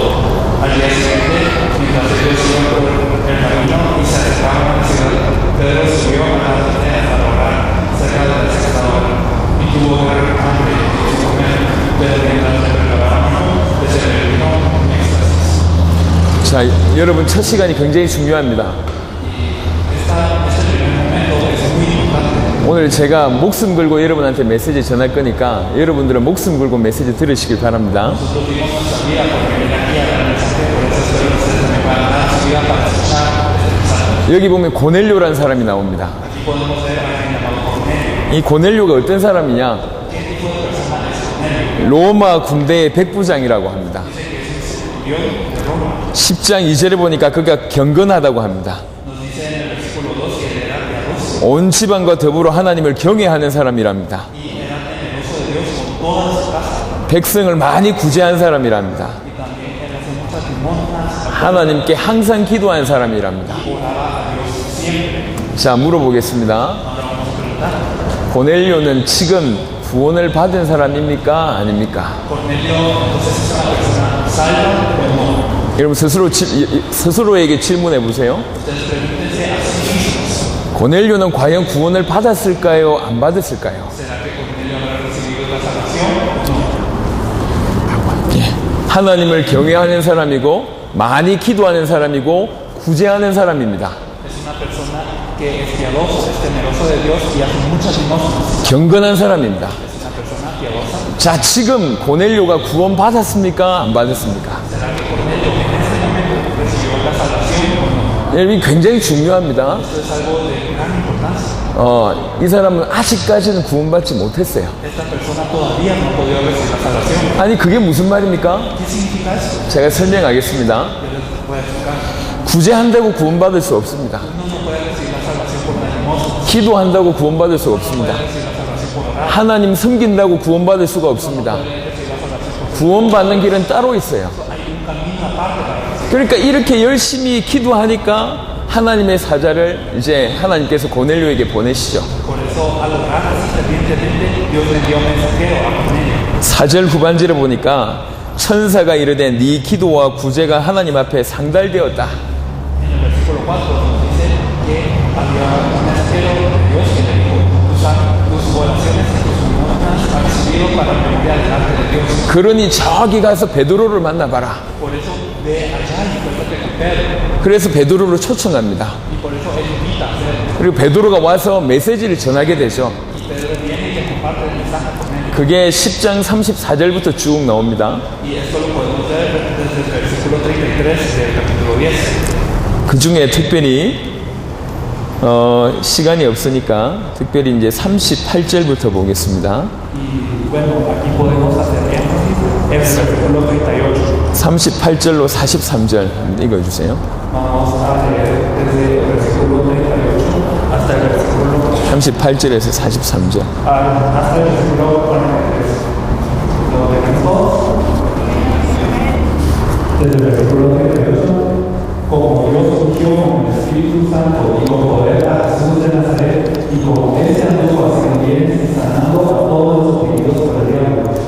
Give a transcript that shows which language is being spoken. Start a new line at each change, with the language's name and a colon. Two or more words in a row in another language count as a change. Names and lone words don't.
Spanish: Al día siguiente, mientras ellos iban por el camino y se acercaban a la ciudad, Pedro subió a la azotea para orar cerca de la sexta hora, y tuvo gran hambre y quiso comer, pero mientras le preparaban se le vino un éxtasis.
Korean: 자, 여러분 첫 시간이 굉장히 중요합니다.
Spanish: Este primer momento es muy importante.
Korean: 오늘 제가 목숨 걸고 여러분한테 메시지 전할 거니까 여러분들은 목숨 걸고 메시지 들으시길 바랍니다.
Spanish: Nosotros dimos nuestra vida porque viene aquí a dar el mensaje, por eso espero que ustedes también van a dar su vida para escuchar este mensaje.
Korean: 여기 보면 고넬료라는 사람이 나옵니다.
Spanish: Aquí podemos ver a alguien llamado Cornelio.
Korean: 이 고넬료가 어떤 사람이냐?
Spanish: ¿Qué tipo de persona es Cornelio?
Korean: 로마 군대의 백부장이라고 합니다.
Spanish: Dice que es un centurión de Roma.
Korean: 10장 2절에 보니까 그가 경건하다고 합니다.
Spanish: Nos dice en el versículo 2 que él era piadoso
Korean: 온 집안과 더불어 하나님을 경외하는 사람이랍니다.
Spanish: y era temeroso de Dios con toda su casa.
Korean: 백성을 많이 구제한 사람이랍니다.
Spanish: Y también él hace muchas limosnas,
Korean: 하나님께 항상 기도한 사람이랍니다.
Spanish: oraba a Dios siempre.
Korean: 자, 물어보겠습니다.
Spanish: Ahora vamos a preguntar.
Korean: 고넬료는 지금 구원을 받은 사람입니까? 아닙니까?
Spanish: Cornelio entonces es una persona salva o no.
Korean: 여러분 스스로에게 질문해 보세요.
Spanish: Ustedes pregúntense a sí mismos.
Korean: 고넬료는 과연 구원을 받았을까요? 안 받았을까요?
Spanish: ¿Será que Cornelio habrá recibido la salvación o no?
Korean: 예. 하나님을 경외하는 사람이고 많이 기도하는 사람이고 구제하는 사람입니다.
Spanish: Es una persona que es piadoso, es temeroso de Dios y hace muchas limosnas.
Korean: 경건한 사람입니다.
Spanish: Es una persona piadosa.
Korean: 자, 지금 고넬료가 구원 받았습니까? 안 받았습니까?
Spanish: ¿Será que Cornelio en este momento recibió la salvación o no?
Korean: 여러분 굉장히 중요합니다.
Spanish: Esto es algo de gran importancia.
Korean: 이 사람은 아직까지는 구원받지 못했어요.
Spanish: Esta persona todavía no ha podido recibir la salvación.
Korean: 아니 그게 무슨 말입니까?
Spanish: ¿Qué significa eso?
Korean: 제가 설명하겠습니다.
Spanish: Yo les voy a explicar.
Korean: 구제한다고 구원받을 수 없습니다.
Spanish: Uno no puede recibir la salvación por la limosna,
Korean: 기도한다고 구원받을 수
Spanish: no
Korean: 없습니다.
Spanish: puede recibir la salvación por orar,
Korean: 하나님 섬긴다고 구원받을 수가 없습니다.
Spanish: no puede recibir la salvación por
Korean: 구원받는 길은 따로 있어요.
Spanish: hay un camino aparte para recibir.
Korean: 그러니까 이렇게 열심히 기도하니까 하나님의 사자를 이제 하나님께서 고넬료에게 보내시죠.
Spanish: Por eso al orar así fervientemente, Dios le envió un mensajero a Cornelio.
Korean: 4절 후반절에 보니까 천사가 이르되 네 기도와 구제가 하나님 앞에 상달되었다.
Spanish: En el versículo 4 nos dice que había un mensajero de Dios que le dijo: tus oraciones y tus limosnas han subido para memoria delante de Dios.
Korean: 그러니 저기 가서 베드로를 만나봐라.
Spanish: Por eso ve allá y encuéntrate con Pedro.
Korean: 그래서 베드로를 초청합니다.
Spanish: Y por eso él invita a Pedro.
Korean: 그리고 베드로가 와서 메시지를 전하게 되죠.
Spanish: Y Pedro viene y le comparte el mensaje a Cornelio.
Korean: 그게 10장 34절부터 쭉 나옵니다.
Spanish: Y esto lo podemos ver desde el versículo 33 del capítulo 10.
Korean: 그 중에 특별히 시간이 없으니까 특별히 이제 38절부터 보겠습니다.
Spanish: Y bueno, aquí podemos hacer énfasis en el versículo 38.
Korean: 38절로 43절 한번 읽어주세요.
Spanish: Vamos a leer desde el versículo 38 hasta el versículo
Korean: 38절에서 43절.
Spanish: hasta el versículo 43. ¿Lo tenemos todos? Desde el versículo 38. Como Dios ungió con el Espíritu Santo y con poder a Jesús de Nazaret, y como éste anduvo haciendo bienes y sanando a todos los oprimidos por el diablo,